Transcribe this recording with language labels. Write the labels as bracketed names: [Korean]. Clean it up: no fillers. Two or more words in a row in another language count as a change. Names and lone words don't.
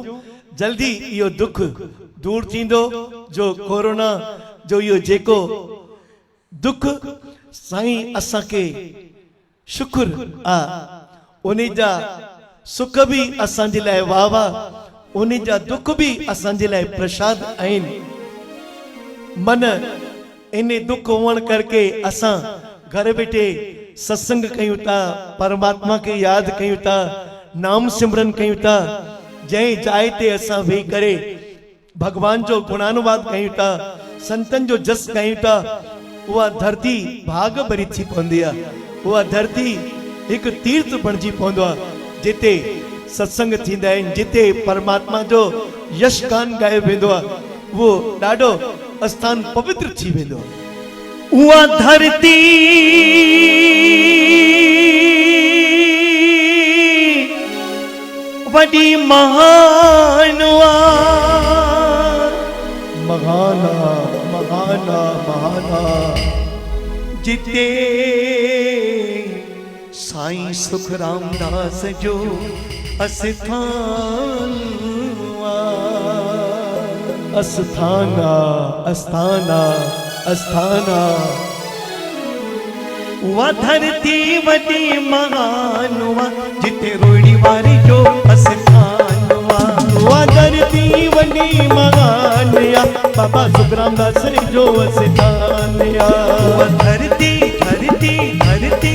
[Sindhi] जल्दी इहो दुख दूर थींदो जो कोरोना जो इहो जेको दुख साईं असांखे शुक्र आहे उन जा सुख भी असांजे लाइ वाह वाह उन जा दुख भी असांजे लाइ प्रसाद आहिनि। मन इन दुख हुअण करके असां घर वेठे सत्संग कयूं था परमात्मा के याद कयूं था नाम सिमरन कयूं था जंहिं जाइ ते असां वेही करे भगवान जो गुणानुवाद कयूं था संतन जो जस कयूं था उहा धरती भाग भरी थी पवंदी आहे। उहा धरती हिकु तीर्थ बणिजी पवंदो आहे जिते सत्संग थींदा आहिनि जिते परमात्मा जो यश गान ॻायो वेंदो आहे उहो ॾाढो स्थान पवित्र थी वेंदो आहे। उहा धरती वॾी महान महाना महाना महाना जिते साईं सुखराम दास जो अस्थान अस्थाना अस्थाना अस्थाना उहा धरती वॾी महान जिते रोड़ी वारी जो अस्थान उहा धरती वॾी महान बाबा सुखराम दास जो अस्थान उहा धरती धरती धरती